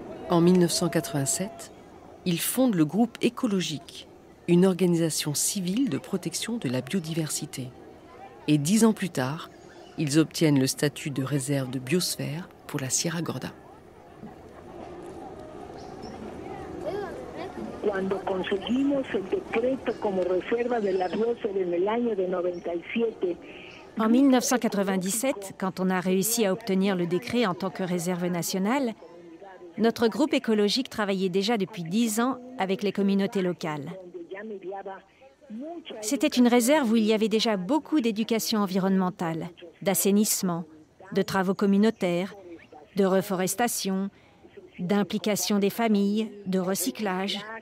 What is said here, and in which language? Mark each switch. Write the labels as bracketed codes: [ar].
[fr] En 1987, ils fondent le groupe écologique, une organisation civile de protection de la biodiversité. Et 10 ans plus tard, ils obtiennent le statut de réserve de biosphère pour la Sierra Gorda. [es] Cuando conseguimos el decreto como reserva de la biosfera en el año de 97. [fr] En 1997, quand on a réussi à obtenir le décret en tant que réserve nationale, notre groupe écologique travaillait déjà depuis 10 ans avec les communautés locales. C'était une réserve où il y avait déjà beaucoup d'éducation environnementale, d'assainissement, de travaux communautaires, de reforestation, d'implication des familles, de recyclage.